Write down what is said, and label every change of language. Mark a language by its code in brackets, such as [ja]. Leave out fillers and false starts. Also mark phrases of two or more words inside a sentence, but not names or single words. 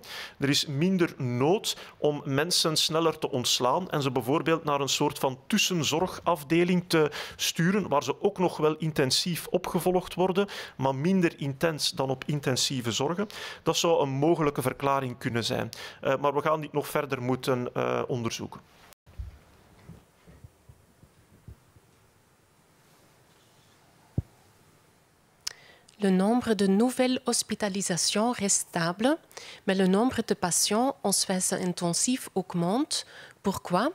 [nl] Er is minder nood om mensen sneller te ontslaan en ze bijvoorbeeld naar een soort van tussenzorgafdeling te sturen, waar ze ook nog wel intensief opgevolgd worden, maar minder intens dan op intensieve zorgen. Dat zou een mogelijke verklaring kunnen zijn. Maar we gaan dit nog verder moeten onderzoeken. [fr] Le nombre de nouvelles hospitalisations reste stable, mais le nombre de patients en soins intensifs augmente. Pourquoi?